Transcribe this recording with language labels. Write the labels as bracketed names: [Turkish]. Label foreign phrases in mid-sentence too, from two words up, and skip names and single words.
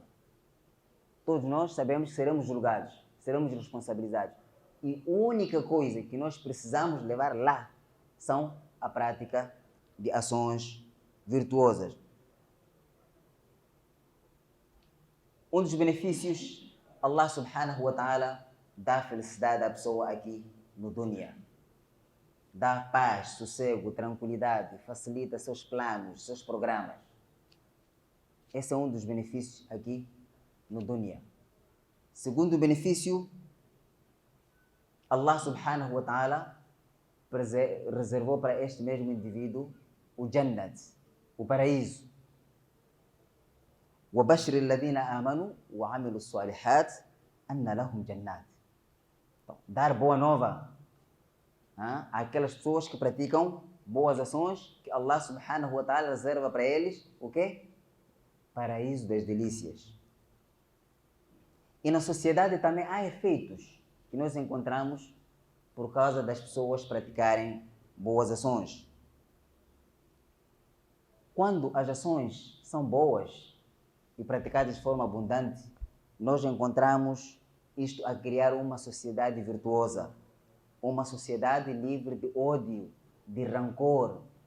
[Portuguese] Todos nós sabemos que seremos julgados, seremos responsabilizados. E a única coisa que nós precisamos levar lá são a prática de ações virtuosas. Um dos benefícios, [Arabic] الله سبحانه وتعالى [Portuguese] dá felicidade à pessoa aqui no dunya. Dá paz, sossego, tranquilidade, facilita seus planos, seus programas. Esse é um dos benefícios aqui no dunya. Segundo benefício, [Arabic] الله سبحانه وتعالى [Portuguese] reservou para este mesmo indivíduo o Jannat, o paraíso. [Arabic] وَبَشِّرِ الَّذِينَ آمَنُوا وَعَمِلُوا الصَّالِحَاتِ أَنَّ لَهُمْ جَنَّاتٍ. [Portuguese] Então, dar boa nova àquelas pessoas que praticam boas ações, que [Arabic] الله سبحانه وتعالى [Portuguese] reserva para eles o quê? Paraíso das delícias. E na sociedade também há efeitos que nós encontramos por causa das pessoas praticarem boas ações. Quando as ações são boas e praticadas de forma abundante, nós encontramos isto a criar uma sociedade virtuosa, uma sociedade livre de ódio, de rancor.